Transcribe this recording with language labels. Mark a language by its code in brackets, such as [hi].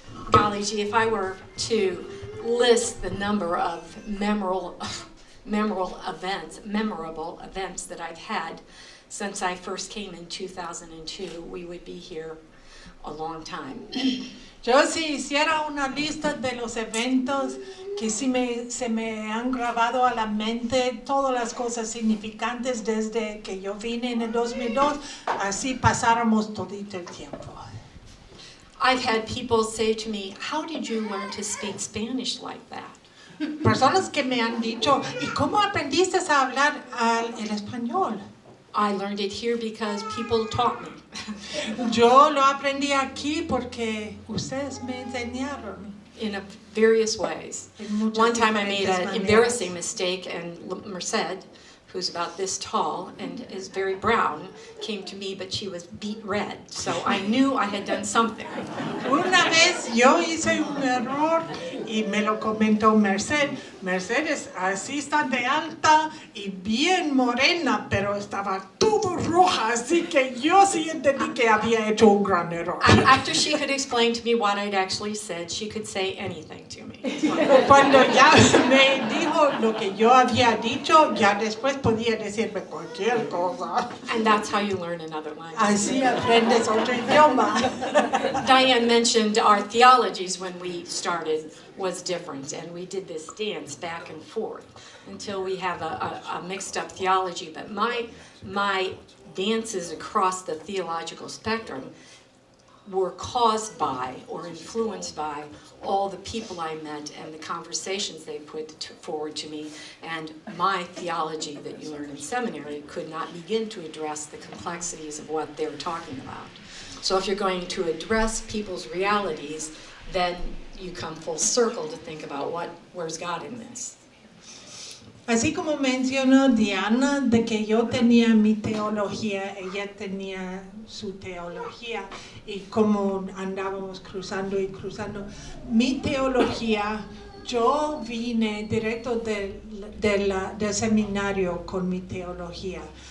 [en] Golly gee, if I were to list the number of memorable events that I've had since I first came in 2002, we would be here a long time. [es] Yo si hiciera una lista de los eventos que sí se me han grabado a la mente, todas las cosas significantes desde que yo vine en el 2002, así pasáramos todito el tiempo. [en] I've had people say to me, how did you learn to speak Spanish like that? [es] Personas que me han dicho, ¿y cómo aprendiste a hablar el español? [en] I learned it here because people taught me. [es] Yo lo aprendí aquí porque ustedes me enseñaron. [en] In various ways. One time I made an embarrassing mistake and Merced, who's about this tall and is very brown, came to me, but she was beet red. So I knew I had done something. [es] Una vez yo hice un error y me lo comentó Merced. Mercedes así está de alta y bien morena, pero estaba todo roja, así que yo sí entendí que había hecho un gran error. [en] After she could explain to me what I'd actually said, she could say anything to me. [es] Cuando ya me dijo lo que yo había dicho, ya después podía decirme cualquier cosa. [en] And that's how you learn another language. [es] Así aprendes otro idioma. [en] Diane mentioned our theologies when we started was different, and we did this dance back and forth until we have a mixed up theology. But my dances across the theological spectrum were caused by or influenced by all the people I met and the conversations they put forward to me, and my theology that you learn in seminary could not begin to address the complexities of what they're talking about. So if you're going to address people's realities, then you come full circle to think about where's God in this. [es] Así como mencionó Diana, de que yo tenía mi teología, ella tenía su teología, y como andábamos cruzando y cruzando, mi teología, yo vine directo del seminario con mi teología,